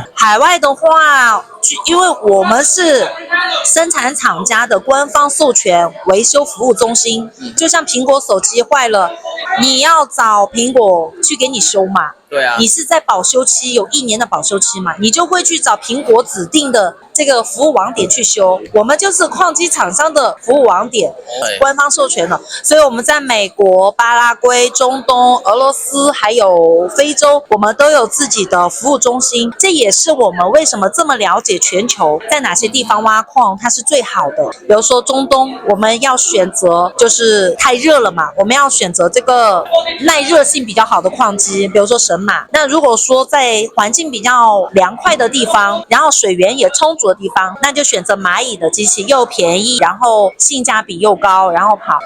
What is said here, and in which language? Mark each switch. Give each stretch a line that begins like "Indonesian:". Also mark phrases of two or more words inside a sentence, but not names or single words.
Chinese: 海外的話，因為我們是生產廠家的官方授權維修服務中心，就像蘋果手機壞了，你要找蘋果去給你修嘛。對啊，你是在保修期有1年的保修期嘛，你就會去找蘋果指定的這個服務網點去修。我們就是礦機廠商的服務網點，官方授權的，所以我們在美國、巴拉圭、中東、俄羅斯還有非洲，我們都有自己的服務中心。這也是我們為什麼這麼了解全球在哪些地方挖礦它是最好的。比如說中東，我們要選擇就是太熱了嘛，我們要選擇這個耐熱性比較好的礦機，比如說神馬。那如果說在環境比較涼快的地方，然後水源也充足的地方，那就選擇螞蟻的機器，又便宜，然後性價比又高，然後跑。